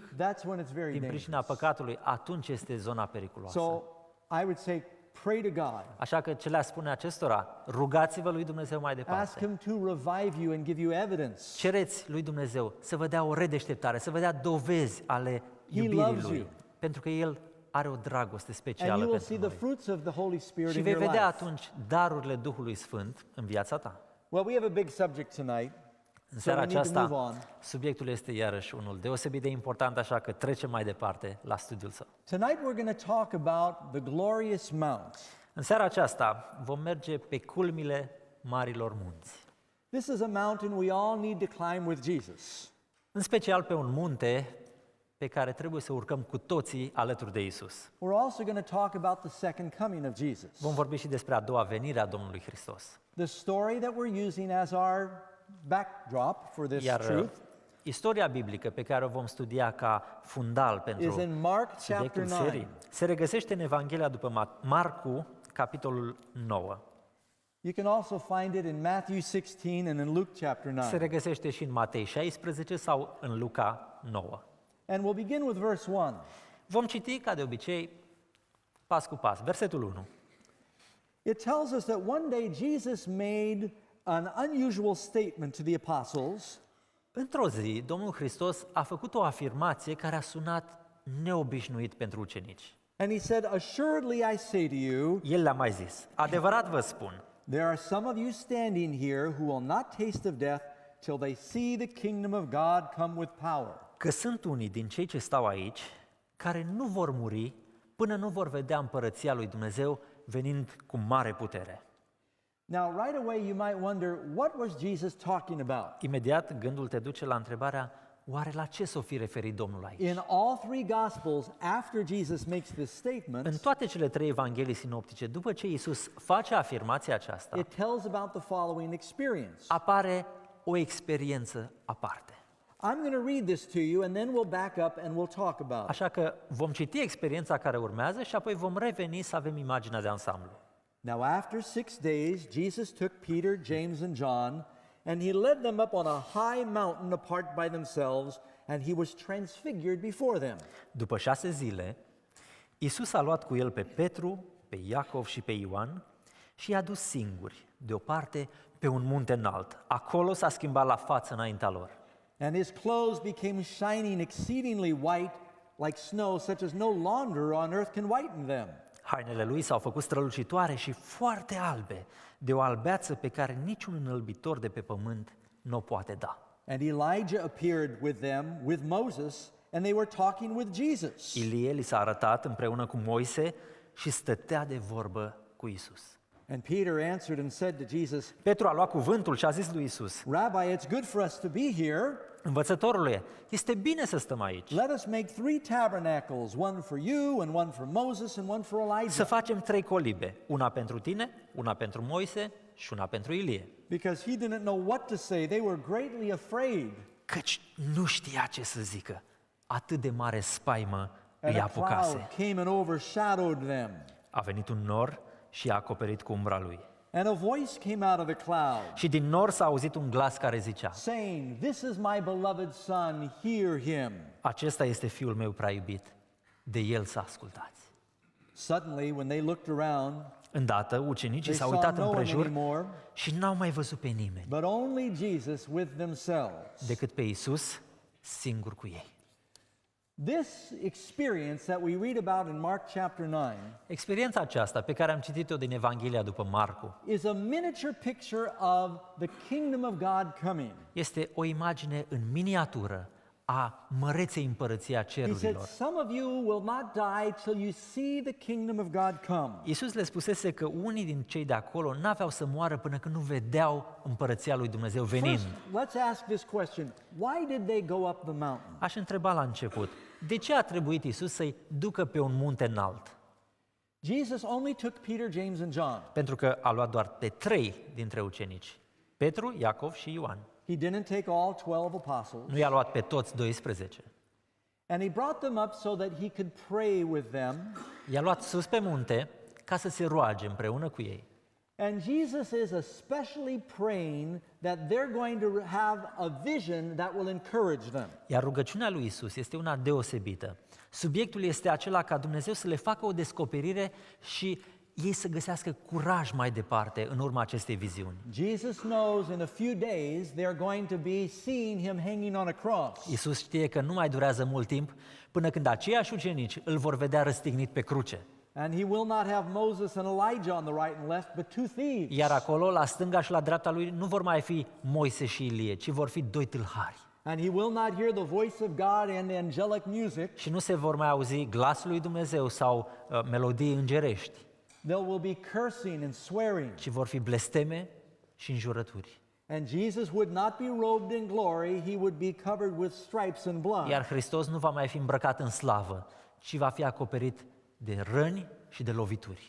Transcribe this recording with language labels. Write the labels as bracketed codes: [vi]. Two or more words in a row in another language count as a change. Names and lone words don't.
[en] that's when it's very [ro] din pricina [en] dangerous. [ro] păcatului, atunci este zona periculoasă. [en] So I would say, pray to God. [ro] Așa că ce le-a spune acestora? Rugați-vă lui Dumnezeu mai [en] Ask [ro] departe. [en] him to revive you and give you evidence. [ro] Cereți lui Dumnezeu să vă dea o redeșteptare, să vă dea dovezi ale iubirii [en] loves [ro] Lui. [en] you. [ro] Pentru că El are o dragoste [en] And [ro] specială [en] you will see [ro] pentru [en] the [ro] noi. [en] fruits of the Holy Spirit [ro] Și [en] in [ro] vei [en] your [ro] vedea [en] life. [ro] atunci darurile Duhului Sfânt în viața ta. [en] Well, we have a big subject tonight. [ro] În [en] So [ro] seara [en] we need to move [ro] aceasta, [en] on. [ro] subiectul este iarăși unul deosebit de important, așa că trecem mai departe la studiul său. [en] Tonight we're going to talk about the glorious mount. [ro] În seara aceasta vom merge pe culmile marilor munți, [en] This is a mountain we all need to climb with Jesus. [ro] în special pe un munte pe care trebuie să urcăm cu toții alături de Isus. [en] We're also going to talk about the second coming of Jesus. [ro] Vom vorbi și despre a doua venire a Domnului Hristos. [en] The story that we're using as our backdrop for this [ro] Iar [en] truth [ro] istoria biblică pe care o vom studia ca fundal [en] is [ro] pentru [en] in Mark chapter [ro] subiectul [en] 9. [ro] serii se regăsește în Evanghelia după Marcu, capitolul 9. [en] You can also find it in Matthew 16 and in Luke chapter 9. [ro] Se regăsește și în Matei 16 sau în Luca 9. [en] And we'll begin with verse 1. [ro] Vom citi, ca de obicei, pas cu pas. Versetul 1. [en] It tells us that one day Jesus made an unusual statement to the apostles. [ro] Într-o zi, Domnul Hristos a făcut o afirmație care a sunat neobișnuit pentru ucenici. [en] And he said, "Assuredly I say to you, [ro] El le-a mai zis, adevărat vă spun, [en] there are some of you standing here who will not taste of death till they see the kingdom of God come with power." [ro] că sunt unii din cei ce stau aici care nu vor muri până nu vor vedea împărăția lui Dumnezeu venind cu mare putere. [en] Now, right away you might wonder, what was Jesus talking about? [ro] Imediat gândul te duce la întrebarea, oare la ce s-o fi referit Domnul aici? [en] In all three gospels, after Jesus makes this statement, [ro] În toate cele trei evanghelii sinoptice, după ce Iisus face afirmația aceasta, [en] it tells about the following experience. [ro] apare o experiență aparte. [en] I'm going to read this to you and then we'll back up and we'll talk about it. [ro] Așa că vom citi experiența care urmează și apoi vom reveni să avem imaginea de ansamblu. [en] Now, after 6 days, Jesus took Peter, James, and John, and he led them up on a high mountain apart by themselves, and he was transfigured before them. [ro] După 6 zile, Iisus a luat cu el pe Petru, pe Iacov și pe Ioan și i-a dus singuri, deoparte, pe un munte înalt. Acolo s-a schimbat la față înaintea lor. [en] And his clothes became shining exceedingly white, like snow, such as no launderer on earth can whiten them. [ro] Hainele lui s-au făcut strălucitoare și foarte albe, de o albeață pe care niciun înălbitor de pe pământ nu o poate da. [en] And Elijah appeared with them, with Moses, and they were talking with Jesus. [ro] Ilie li s-a arătat împreună cu Moise și stătea de vorbă cu Isus. [en] And Peter answered and said to Jesus, [ro] Petru a luat cuvântul și a zis lui Isus, [en] "Rabbi, it's good for us to be here. [ro] învățătorule, este bine să stăm aici, [en] Let us make 3 tabernacles, one for you, and one for Moses, and one for [ro] să [en] Elijah." [ro] facem 3 colibe, una pentru tine, una pentru Moise și una pentru Ilie. [en] Because he didn't know what to say. They were greatly afraid. [ro] Căci nu știa ce să zică, atât de mare spaimă [en] And [ro] îi [en] a cloud [ro] apucase. [en] came and overshadowed them. [ro] A venit un nor și i-a acoperit cu umbra lui. [en] And a voice came out of the cloud, [ro] Și din nor s-a auzit un glas care zicea, [en] saying, "This is my beloved son, hear him." [ro] acesta este fiul meu prea iubit, de el să ascultați. [en] Suddenly, when they looked around, [ro] Îndată, ucenicii [en] they [ro] s-au [en] saw [ro] uitat [en] no one [ro] împrejur [en] anymore, [ro] și n-au mai văzut pe nimeni, [en] but only Jesus with themselves. [ro] decât pe Iisus singur cu ei. [en] This experience that we read about in Mark chapter 9 [ro] Experiența aceasta pe care am citit-o din Evanghelia după Marcu [en] is a miniature picture of the kingdom of God coming. [ro] este o imagine în miniatură a măreței împărăției a [en] He said, [ro] cerurilor. [en] some of you will not die till you see the kingdom of God come. [ro] Iisus le spusese că unii din cei de acolo n-aveau să moară până când nu vedeau împărăția lui Dumnezeu venind. [en] First, let's ask this question. Why did they go up the mountain? [ro] Aș întreba la început, de ce a trebuit Iisus să-i ducă pe un munte înalt? [en] Jesus only took Peter, James, and John. [ro] Pentru că a luat doar pe 3 dintre ucenici, Petru, Iacov și Ioan. [en] He didn't take all 12 apostles. [ro] Nu i-a luat pe toți 12. [en] And he brought them up so that he could pray with them. [ro] I-a luat sus pe munte ca să se roage împreună cu ei. [en] And Jesus is especially praying that they're going to have a vision that will encourage them. [ro] Iar rugăciunea lui Isus este una deosebită. Subiectul este acela ca Dumnezeu să le facă o descoperire și ei să găsească curaj mai departe în urma acestei viziuni. [en] Jesus knows in a few days they're going to be seeing him hanging on a cross. [ro] Isus știe că nu mai durează mult timp până când aceiași ucenici îl vor vedea răstignit pe cruce. [en] And he will not have Moses and Elijah on the right and left, but two thieves. [ro] Iar acolo, la stânga și la dreapta lui, nu vor mai fi Moise și Ilie, ci vor fi 2 tâlhari. [en] And he will not hear the voice of God and angelic music. [ro] Și nu se vor mai auzi glasul lui Dumnezeu sau melodii îngerești, [en] There will be cursing and swearing. [ro] ci vor fi blesteme și înjurături. [en] And Jesus would not be robed in glory, he would be covered with stripes and blood. [ro] Iar Hristos nu va mai fi îmbrăcat în slavă, ci va fi acoperit de răni și de lovituri.